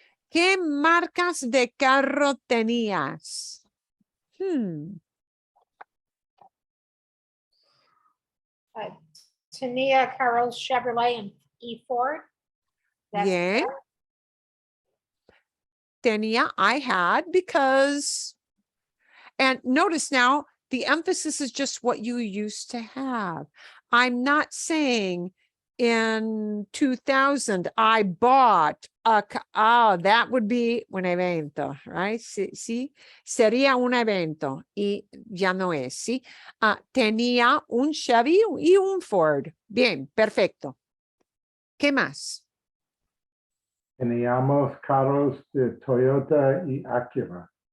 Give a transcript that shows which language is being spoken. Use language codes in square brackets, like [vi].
[es] ¿Qué marcas de carro tenías? Tenía carros Chevrolet y Ford. Bien. [en] Tenía, I had, because, and notice now, the emphasis is just what you used to have. I'm not saying in 2000, I bought that would be [es] un evento, [en] right? [es] Sí, sería un evento y ya no es, ¿sí? Tenía un Chevy y un Ford. Bien, perfecto. ¿Qué más? Teníamos carros de Toyota y Acura.